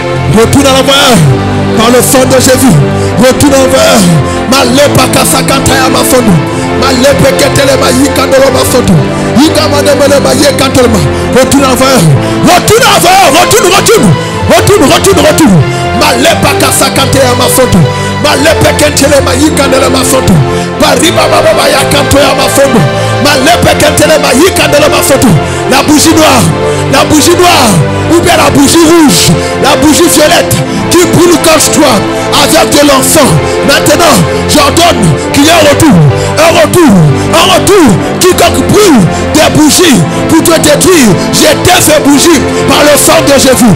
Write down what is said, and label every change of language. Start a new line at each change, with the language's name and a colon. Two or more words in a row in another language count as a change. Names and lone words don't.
French: Retourne à l'envoyeur. Par le sang de Jésus. Retourne à l'envoyeur. Malepa kasakantaya masondo. Malepe ketelema yikandolo masondo. Yikamandemelema yekantolema. Retourne à l'envoyeur. Retourne à l'envoyeur. Retourne. Malepa kasakantaya masondo. Malepe ketelema yikandolo masondo. Bariba baba yakantoya masondo. Malepe ketelema yikandolo masondo. La bougie noire, ou bien la bougie rouge, la bougie violette qui brûle comme toi avec de l'encens. Maintenant, j'ordonne qu'il y ait un retour. Quiconque brûle des bougies pour te détruire, j'éteins ces bougies par le sang de Jésus.